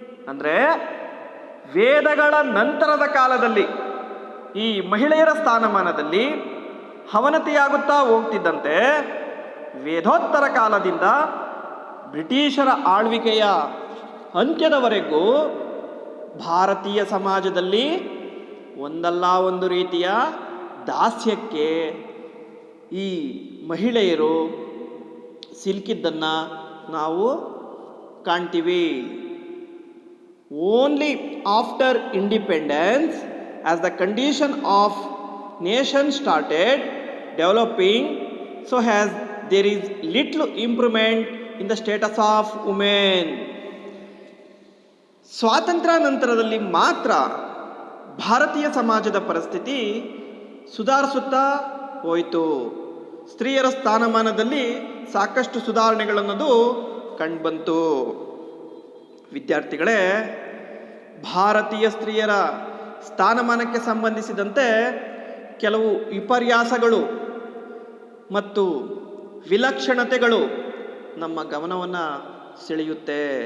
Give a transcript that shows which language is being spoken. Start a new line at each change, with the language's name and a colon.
Kannada: ಅಂದರೆ ವೇದಗಳ ನಂತರದ ಕಾಲದಲ್ಲಿ ಈ ಮಹಿಳೆಯರ ಸ್ಥಾನಮಾನದಲ್ಲಿ ಅವನತಿಯಾಗುತ್ತಾ ಹೋಗ್ತಿದ್ದಂತೆ, ವೇದೋತ್ತರ ಕಾಲದಿಂದ ಬ್ರಿಟಿಷರ ಆಳ್ವಿಕೆಯ ಅಂತ್ಯದವರೆಗೂ ಭಾರತೀಯ ಸಮಾಜದಲ್ಲಿ ಒಂದಲ್ಲ ಒಂದು ರೀತಿಯ ದಾಸ್ಯಕ್ಕೆ ಈ ಮಹಿಳೆಯರು ಸಿಲುಕಿದ್ದನ್ನು ನಾವು ಕಾಣ್ತೀವಿ.
English: Only after independence, as the condition of nation started developing, so as there is little improvement in the status of women.
Kannada: ಸ್ವಾತಂತ್ರ್ಯ ನಂತರದಲ್ಲಿ ಮಾತ್ರ ಭಾರತೀಯ ಸಮಾಜದ ಪರಿಸ್ಥಿತಿ ಸುಧಾರಿಸುತ್ತಾ ಹೋಯಿತು. ಸ್ತ್ರೀಯರ ಸ್ಥಾನಮಾನದಲ್ಲಿ ಸಾಕಷ್ಟು ಸುಧಾರಣೆಗಳನ್ನದು ಕಂಡುಬಂತು. ವಿದ್ಯಾರ್ಥಿಗಳೇ, ಭಾರತೀಯ ಸ್ತ್ರೀಯರ ಸ್ಥಾನಮಾನಕ್ಕೆ ಸಂಬಂಧಿಸಿದಂತೆ ಕೆಲವು ವಿಪರ್ಯಾಸಗಳು ಮತ್ತು ವಿಲಕ್ಷಣತೆಗಳು ನಮ್ಮ ಗಮನವನ್ನು ಸೆಳೆಯುತ್ತೆ.